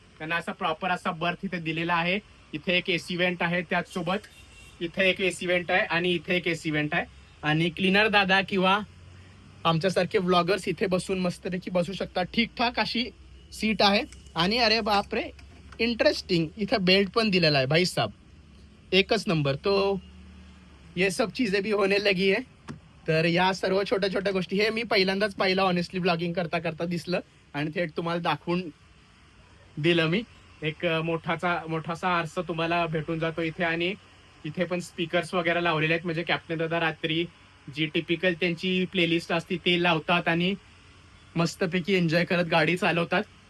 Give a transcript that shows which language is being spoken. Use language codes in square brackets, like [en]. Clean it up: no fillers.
[mr] त्यांना असा प्रॉपर असा बर्थ इथे दिलेला आहे. इथे एक एसी वेंट आहे, त्याचसोबत इथे एक एसी वेंट आहे आणि इथे एक एसी वेंट आहे. आणि क्लीनर दादा किंवा आमच्यासारखे व्लॉगर्स इथे बसून मस्तपैकी बसू शकतात. ठीकठाक अशी सीट आहे. आणि अरे बापरे, इंटरेस्टिंग, इथं बेल्ट पण दिलेला आहे भाई साहब, एकच नंबर. [hi] तो ये सब चीजें भी होने लगी है. [mr] तर या सर्व छोट्या छोट्या गोष्टी हे मी पहिल्यांदाच पाहिलं ऑनेस्टली ब्लॉगिंग करता करता दिसलं आणि थेट तुम्हाला दाखवून दिलं मी. एक मोठासा आरसा तुम्हाला भेटून जातो इथे. आणि इथे पण स्पीकर्स वगैरे लावलेले आहेत, म्हणजे कॅप्टन दादा रात्री जी टिपिकल त्यांची प्लेलिस्ट असते ते लावतात आणि मस्तपैकी एन्जॉय करत गाडी चालवतात.